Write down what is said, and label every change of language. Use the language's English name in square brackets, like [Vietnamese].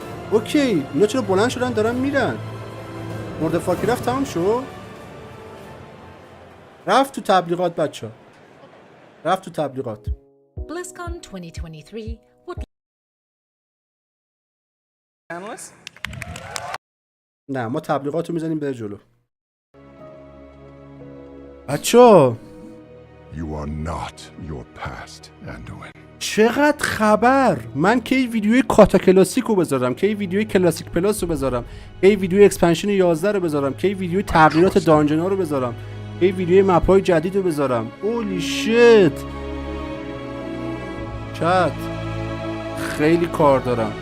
[Persian] اوکی، اینا چرا بلند شدن دارن میرن؟ مورد فاکی رفت تمام شد؟ رفت تو تبلیغات بچه. رفت تو تبلیغات. [English] BlizzCon 2023 would Analyst? [Persian] نه ما تبلیغات رو میزنیم بره جلو. بچه [English] You are not your past, Anduin. [Persian] چقدر خبر. من کی ویدیوی کاتا کلاسیک رو بذارم، کی ویدیوی کلاسیک پلاس رو بذارم، کی ویدیوی اکسپنشن 11 رو بذارم، کی ویدیوی تغییرات دانجن ها رو بذارم، کی ویدیوی مپ های جدید رو بذارم. [English] اولی شیت چت [Persian] خیلی کار دارم.